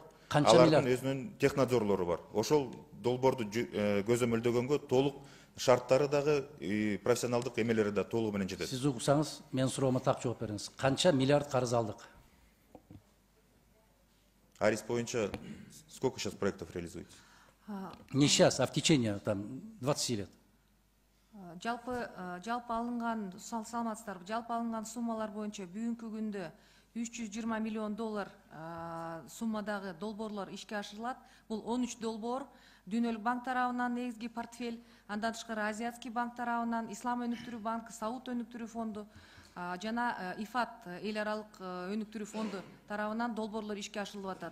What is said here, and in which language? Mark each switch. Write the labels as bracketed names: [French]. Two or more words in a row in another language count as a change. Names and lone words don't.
[Kyrgyz] Канча миллиард? Алардын өзүнүн технадзорлору бар. Ошол долбоорду көзөмөлдөгөнгө толук шарттары дагы, профессионалдык эмелери да толугу менен жетет. Сиз уксаңыз, мен суроомо так жооп бериңиз. Канча миллиард карыз алдык? [Russian] Арис боюнча сколько сейчас проектов реализуете? Не сейчас, а в течение 20 лет. [Kyrgyz] Жалпы алынган, саламатсыздарбы, жалпы алынган суммалар боюнча бүгүнкү күндө 320 миллион доллар суммадагы долбоорлор ишке ашырылат. Бул 13 долбоор Дүйнөлүк банк тарабынан негизги портфель, андан тышкары [Russian] Азиатский банк [Kyrgyz] тарабынан, Ислам өнүктүрүү банкы, Сауд өнүктүрүү фонду жана ИФАТ эл аралык өнүктүрүү фонду тарабынан долбоорлор ишке ашырылып атат.